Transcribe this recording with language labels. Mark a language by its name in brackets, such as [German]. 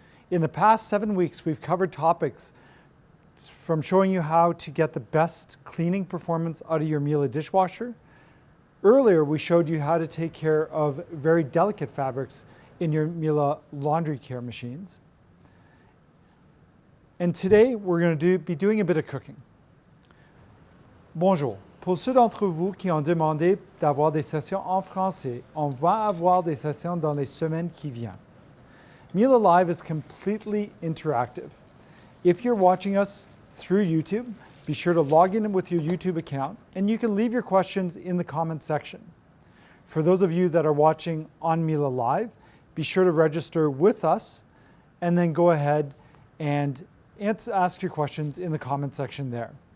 [English] In the past 7 weeks, we've covered topics from showing you how to get the best cleaning performance out of your Miele dishwasher. Earlier, we showed you how to take care of very delicate fabrics in your Miele laundry care machines. And today, we're going to be doing a bit of cooking. [French] Bonjour. Pour ceux d'entre vous qui ont demandé d'avoir des sessions en français, on va avoir des sessions dans les semaines qui viennent. [English] Miele Live is completely interactive. If you're watching us through YouTube, be sure to log in with your YouTube account, and you can leave your questions in the comment section. For those of you that are watching on Miele Live, be sure to register with us, and then go ahead and ask your questions in the comment section there.